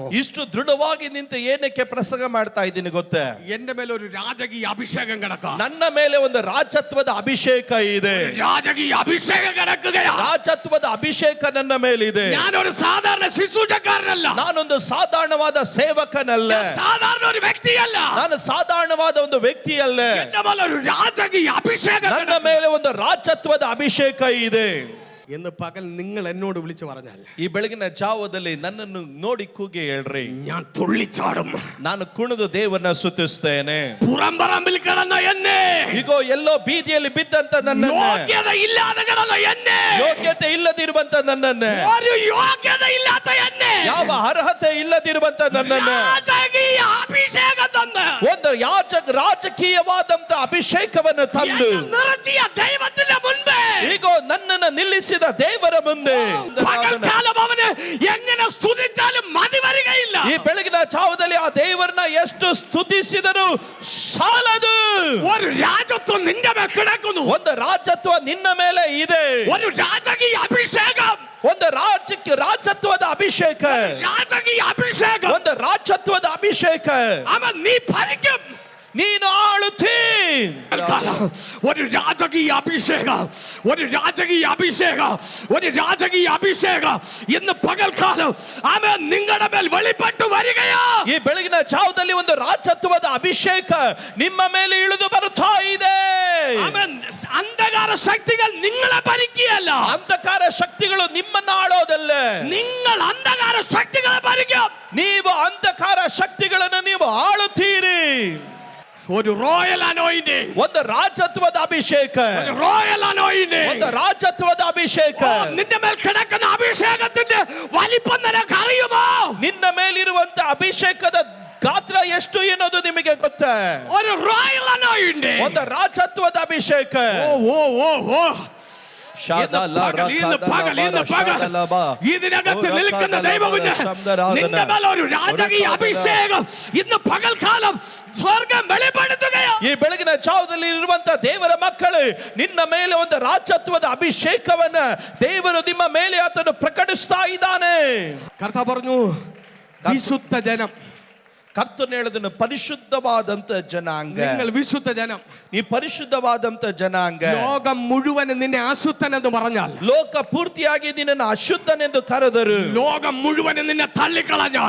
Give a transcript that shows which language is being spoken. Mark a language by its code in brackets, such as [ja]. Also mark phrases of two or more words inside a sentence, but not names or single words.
[kn] ಇಷ್ಟು ದೃಢವಾಗಿ ನಿಂತು ಏನಕ್ಕೆ ಪ್ರಸಂಗ ಮಾಡ್ತಾ ಇದ್ದೀನಿ ಗೊತ್ತೇ? [ml] എന്റെ മേലെ ഒരു രാജകീയ അഭിഷേകം കിടക്കാം. [kn] ನನ್ನ ಮೇಲೆ ಒಂದು ರಾಜತ್ವದ ಅಭಿಷೇಕ ಇದೆ. [ml] രാജകീയ അഭിഷേകം കിടക്കുകയാണ്. [kn] ರಾಜತ್ವದ ಅಭಿಷೇಕ ನನ್ನ ಮೇಲಿದೆ. [ml] ഞാനൊരു സാധാരണ ശുശ്രൂഷക്കാരനല്ല. [kn] ನಾನೊಂದು ಸಾಧಾರಣವಾದ ಸೇವಕನಲ್ಲ. [ml] സാധാരണ ഒരു വ്യക്തിയല്ല. [kn] ನಾನು ಸಾಧಾರಣವಾದ ಒಂದು ವ್ಯಕ್ತಿಯಲ್ಲ. [ml] എന്റെ മേലെ ഒരു രാജകീയ അഭിഷേകം [kn] ನನ್ನ ಮೇಲೆ ಒಂದು ರಾಜತ್ವದ ಅಭಿಷೇಕ ಇದೆ [ml] എന്ന് പകൽ നിങ്ങൾ എന്നോട് വിളിച്ചു പറഞ്ഞാൽ, [kn] ಈ ಬೆಳಗಿನ ಜಾವದಲ್ಲಿ ನನ್ನನ್ನು ನೋಡಿ ಕೂಗಿ ಹೇಳ್ರಿ, [ml] ഞാൻ തുള്ളിച്ചാടും. [kn] ನಾನು ಕುಣಿದು ದೇವರನ್ನ ಸ್ತುತಿಸ್ತೇನೆ. [ml] പുറംപറമ്പിൽ കിടന്ന എന്നെ, [kn] ಈಗೋ ಎಲ್ಲೋ ಬೀದಿಯಲ್ಲಿ ಬಿದ್ದಂತ ನನ್ನನ್ನು, [ml] യോഗ്യത ഇല്ലാതെ കിടന്ന എന്നെ, [kn] ಯೋಗ್ಯತೆ ಇಲ್ಲದಿರುವಂತ ನನ್ನನ್ನು, [ml] ഒരു യോഗ്യത ഇല്ലാത്ത എന്നെ, [kn] ಯಾವ ಅರ್ಹತೆ ಇಲ್ಲದಿರುವಂತ ನನ್ನನ್ನು [ml] രാജകീയ അഭിഷേകം തന്ന് [kn] ಒಂದು ರಾಜಕೀಯವಾದಂತ ಅಭಿಷೇಕವನ್ನು ತಂದು [ml] എന്നെ നിർത്തിയ ദൈവത്തിന്റെ മുൻപേ, [kn] ಈಗೋ ನನ್ನನ್ನು ನಿಲ್ಲಿಸಿದ ದೇವರ ಮುಂದೆ [ml] പകൽക്കാലം അവനെ എങ്ങനെ സ്തുതിച്ചാലും മതി വരികയില്ല. [kn] ಈ ಬೆಳಗಿನ ಜಾವದಲ್ಲಿ ಆ ದೇವರನ್ನ ಎಷ್ಟು ಸ್ತುತಿಸಿದರೂ ಸಾಲದು. [ml] ഒരു രാജത്വം നിന്റെ മേൽ കിടക്കുന്നു. [kn] ಒಂದು ರಾಜತ್ವ ನಿನ್ನ ಮೇಲೆ ಇದೆ. [ml] ഒരു രാജകീയ അഭിഷേകം, [kn] ಒಂದು ರಾಜತ್ವದ ಅಭಿಷೇಕ, [ml] രാജകീയ അഭിഷേകം. [kn] ಒಂದು ರಾಜತ್ವದ ಅಭಿಷೇಕ. [ml] അവൻ നീ ഭരിക്കും, [kn] ನೀನು ಆಳುತ್ತೀ. [ml] ഒരു രാജകീയ അഭിഷേകം, ഒരു രാജകീയ അഭിഷേകം, ഒരു രാജകീയ അഭിഷേകം ഇന്ന് പകൽക്കാലം അവൻ നിങ്ങളുടെ മേൽ വെളിപ്പെട്ടു വരികയാ. [kn] ಈ ಬೆಳಗಿನ ಜಾವದಲ್ಲಿ ಒಂದು ರಾಜತ್ವದ ಅಭಿಷೇಕ ನಿಮ್ಮ ಮೇಲೆ ಇಳಿದು ಬರುತ್ತಾ ಇದೆ. [ml] അവൻ അന്ധകാര ശക്തികൾ നിങ്ങളെ ഭരിക്കുകയല്ല. [kn] ಅಂಧಕಾರ ಶಕ್ತಿಗಳು ನಿಮ್ಮನ್ನ ಆಳೋದಲ್ಲ. [ml] നിങ്ങൾ അന്ധകാര ശക്തികളെ ഭരിക്കും. [kn] ನೀವು ಅಂಧಕಾರ ಶಕ್ತಿಗಳನ್ನು ನೀವು ಆಳುತ್ತೀರಿ. [ml] ഒരു [en] royal anointing, [kn] ಒಂದು ರಾಜತ್ವದ ಅಭಿಷೇಕ, [ml] ഒരു [en] royal anointing, [kn] ಒಂದು ರಾಜತ್ವದ ಅಭಿಷೇಕ. [ml] നിന്റെ മേൽ കിടക്കുന്ന അഭിഷേകത്തിന്റെ വലിപ്പം നിനക്ക് അറിയുമോ? [kn] ನಿನ್ನ ಮೇಲಿರುವಂತ ಅಭಿಷೇಕದ ಗಾತ್ರ ಎಷ್ಟು ಎನ್ನುವುದು ನಿಮಗೆ ಗೊತ್ತಾ? [ml] ഒരു [en] royal anointing, [kn] ಒಂದು ರಾಜತ್ವದ ಅಭಿಷೇಕ. [ml] ഇതിനകത്ത് നിൽക്കുന്ന ദൈവകുഞ്ഞ്, നിന്റെ മേൽ ഒരു രാജകീയ അഭിഷേകം ഇന്ന് പകൽക്കാലം സ്വർഗം വെളിപ്പെടുത്തുകയാണ്. [kn] ಈ ಬೆಳಗಿನ ಜಾವದಲ್ಲಿ ಇರುವಂತ ದೇವರ ಮಕ್ಕಳು, ನಿನ್ನ ಮೇಲೆ ಒಂದು ರಾಜತ್ವದ ಅಭಿಷೇಕವನ್ನ ದೇವರು ನಿಮ್ಮ ಮೇಲೆ ಆತನು ಪ್ರಕಟಿಸ್ತಾ ಇದ್ದಾನೆ. [ml] കർത്താവ് പറഞ്ഞു, വിശുദ്ധ ജനം. [kn] ಕರ್ತನು ಹೇಳಿದನು, ಪರಿಶುದ್ಧವಾದಂತ ಜನಾಂಗ. [ml] നിങ്ങൾ വിശുദ്ധ ജനം. [kn] ನೀ ಪರಿಶುದ್ಧವಾದಂತ ಜನಾಂಗ. [ml] ലോകം മുഴുവൻ നിന്നെ അശുദ്ധൻ എന്ന് പറഞ്ഞാൽ, [kn] ಲೋಕ ಪೂರ್ತಿಯಾಗಿ ನಿನ್ನನ್ನು ಅಶುದ್ಧನೆಂದು ಕರೆದರು, [ml] ലോകം മുഴുവൻ നിന്നെ തള്ളിക്കളഞ്ഞാൽ,